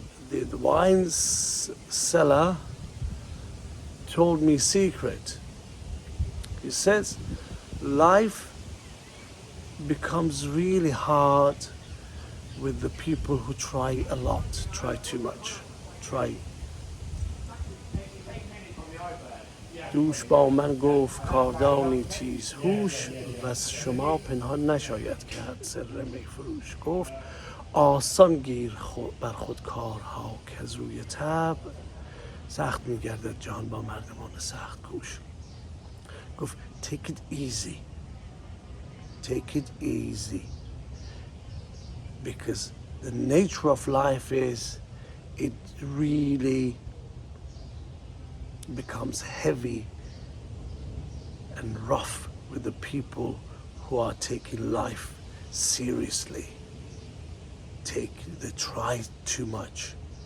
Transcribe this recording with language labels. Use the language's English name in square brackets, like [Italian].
[English] The wine seller told me a secret. He says, life becomes really hard with the people who try a lot, try too much, try. [Persian] دوش با من گفت کاردانی تیز هوش و از شما پنهان نشاید کرد سر می فروش. گفت آسان گیر بر خود کارها که از روی طبع سخت میگردد جهان با مردمان سخت کوش. [English] گفت take it easy. Take it easy, because the nature of life is it really becomes heavy and rough with the people who are taking life seriously. They try too much.